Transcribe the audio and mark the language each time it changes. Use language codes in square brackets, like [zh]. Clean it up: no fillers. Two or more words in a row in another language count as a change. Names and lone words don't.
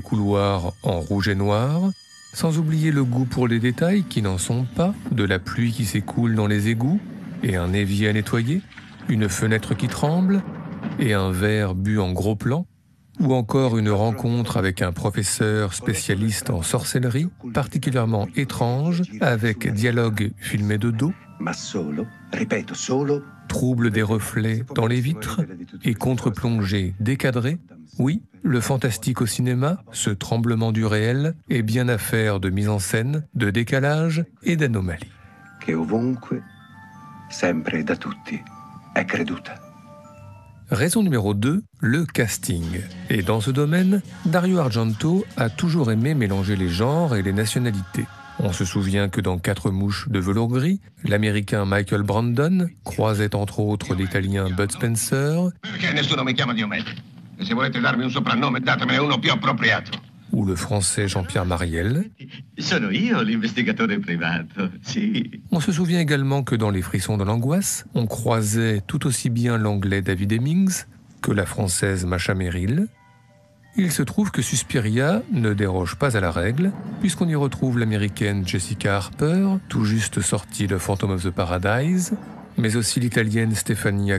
[fr] couloirs en rouge et noir, sans oublier le goût pour les détails qui n'en sont pas, de la pluie qui s'écoule dans les égouts, et un évier à nettoyer, une fenêtre qui tremble, et un verre bu en gros plan, ou encore une rencontre avec un professeur spécialiste en sorcellerie, particulièrement étrange, avec dialogue filmé de dos, trouble des reflets dans les vitres, et contre-plongée décadrée. Oui, le fantastique au cinéma, ce tremblement du réel, est bien affaire de mise en scène, de décalage et d'anomalie. [it] Che ovunque, sempre da tutti, è creduta. [fr] Raison numéro 2, le casting. Et dans ce domaine, Dario Argento a toujours aimé mélanger les genres et les nationalités. On se souvient que dans 4 mouches de velours gris, l'américain Michael Brandon croisait entre autres l'italien Bud Spencer, [it] Perché nessuno mi chiama Diomedes? E se volete darmi un soprannome, datemene uno più appropriato. [fr] ou le français Jean-Pierre Mariel. [it] Sono io l'investigatore privato, sì. [fr] On se souvient également que dans Les Frissons de l'angoisse, on croisait tout aussi bien l'anglais David Hemmings que la française Macha Merrill, Il se trouve que Suspiria ne déroge pas à la règle, puisqu'on y retrouve l'américaine Jessica Harper, tout juste sortie de Phantom of the Paradise, mais aussi l'italienne Stefania